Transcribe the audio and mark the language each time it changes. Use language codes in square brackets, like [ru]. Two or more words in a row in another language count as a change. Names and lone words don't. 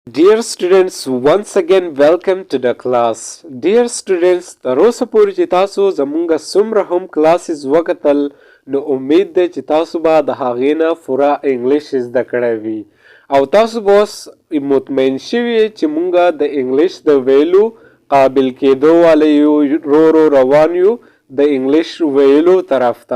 [en] Dear students, once again welcome to the class. Dear students, [ps] تر اوسه پورې چې تاسو زمونږ څومره هم کلاسز وکتل نو امید ده چې تاسو به د هغې نه پوره انګلیش زده کړی وي او تاسو به اوس مطمئن شوي چې مونږ د انګلیش د ویلو قابل کېدو والی یو رو روان یو د انګلیش ویلو طرف ته.